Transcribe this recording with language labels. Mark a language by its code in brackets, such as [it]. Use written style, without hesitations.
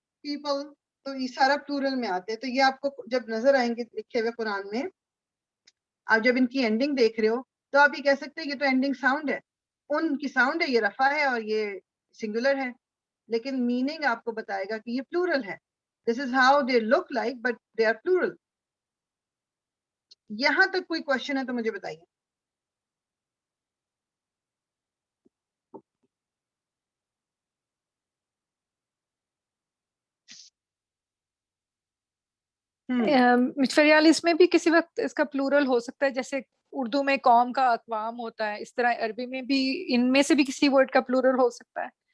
[ur] People تو یہ سارا پلورل میں آتے ہیں. تو یہ آپ کو جب نظر آئیں گے لکھے ہوئے قرآن میں، آپ جب ان کی اینڈنگ دیکھ رہے ہو تو آپ یہ کہہ سکتے ہیں یہ تو اینڈنگ ساؤنڈ ہے، ان کی ساؤنڈ ہے، یہ رفع ہے اور یہ سنگولر ہے، لیکن میننگ آپ کو بتائے گا کہ یہ پلورل ہے. [en] This is how they look like but they are plural. [ur] یہاں تک کوئی کوشچن ہے تو مجھے بتائیے. فریال، اس میں بھی کسی وقت اس کا پلورل ہو سکتا ہے، جیسے اردو میں قوم کا اقوام ہوتا ہے، اس طرح عربی میں بھی ان میں سے بھی کسی ورڈ کا پلورل ہو سکتا ہے.